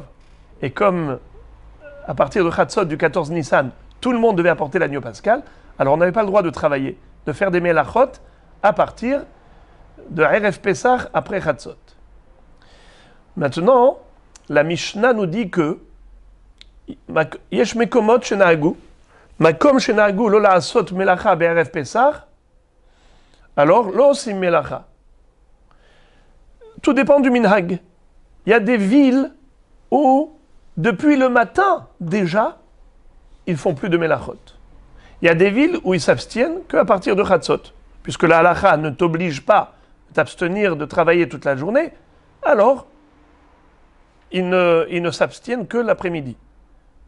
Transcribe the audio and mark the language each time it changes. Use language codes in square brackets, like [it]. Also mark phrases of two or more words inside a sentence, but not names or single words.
[fr] Et comme, à partir de Chatzot, du 14 Nissan, tout le monde devait apporter l'agneau pascal, alors on n'avait pas le droit de travailler, de faire des melachot à partir de Erev Pesach après Chatzot. Maintenant, la Mishnah nous dit que [he] יש מקומות שנהגו, מקום שנהגו לא לעשות מלאכה בערב פסח, [fr] alors [he] לא עושים מלאכה. [fr] Tout dépend du minhag. Il y a des villes où, depuis le matin déjà, ils font plus de melachot. Il y a des villes où ils s'abstiennent qu'à partir de Chatzot, puisque la halacha ne t'oblige pas à t'abstenir de travailler toute la journée, alors ils ne s'abstiennent que l'après-midi.